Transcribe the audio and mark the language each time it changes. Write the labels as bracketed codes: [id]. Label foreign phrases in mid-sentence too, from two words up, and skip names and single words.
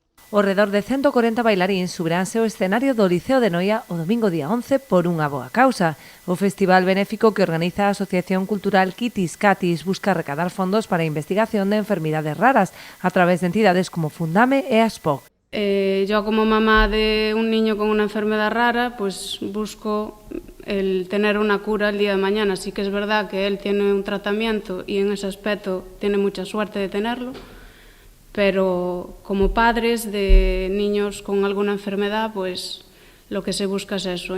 [gl] Ao redor de 140 bailaríns subiránse ao escenario do Liceo de Noia o domingo día 11 por unha boa causa. O festival benéfico que organiza a Asociación Cultural Kitis Katis busca recadar fondos para a investigación de enfermidades raras a través de entidades como Fundame e ASPOC. [es] Yo como mamá de un niño con una enfermedad rara, pues busco el tener una cura el día de mañana. Sí que es verdad que él tiene un tratamiento y en ese aspecto tiene mucha suerte de tenerlo, pero como padres de niños con alguna enfermedad, pues lo que se busca es eso.